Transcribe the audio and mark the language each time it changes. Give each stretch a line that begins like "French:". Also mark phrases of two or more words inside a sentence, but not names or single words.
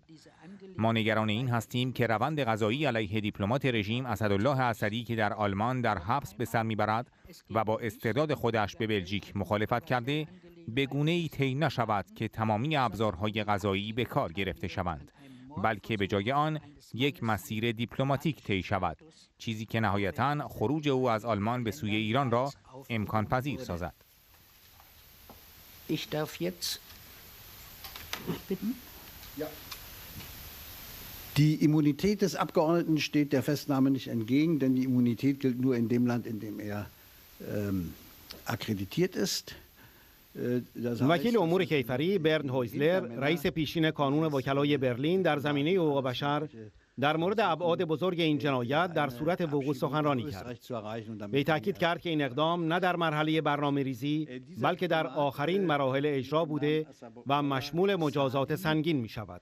Persian: ما نگران این هستیم که روند قضایی علیه دیپلمات رژیم اسدالله اسدی که در آلمان در حبس به سر میبرد و با استرداد خودش به بلژیک مخالفت کرده، به گونه‌ای طی نشود که تمامی ابزارهای قضایی به کار گرفته شوند، بلکه به جای آن یک مسیر دیپلماتیک طی شود، چیزی که نهایتاً خروج او از آلمان به سوی ایران را امکان پذیر سازد.
German: Ich darf jetzt bitten? Ja. Die Immunität des Abgeordneten steht der Festnahme nicht entgegen, denn die Immunität gilt nur in dem Land, in dem er akkreditiert ist.
Persian: وکیل امور کیفری برند هویزلر، رئیس پیشین کانون وکلای برلین، در زمینه حقوق بشر در مورد ابعاد بزرگ این جنایت در صورت وقوع سخنرانی کرد. وی تاکید کرد که این اقدام نه در مرحله برنامه‌ریزی بلکه در آخرین مراحل اجرا بوده و مشمول مجازات سنگین می شود.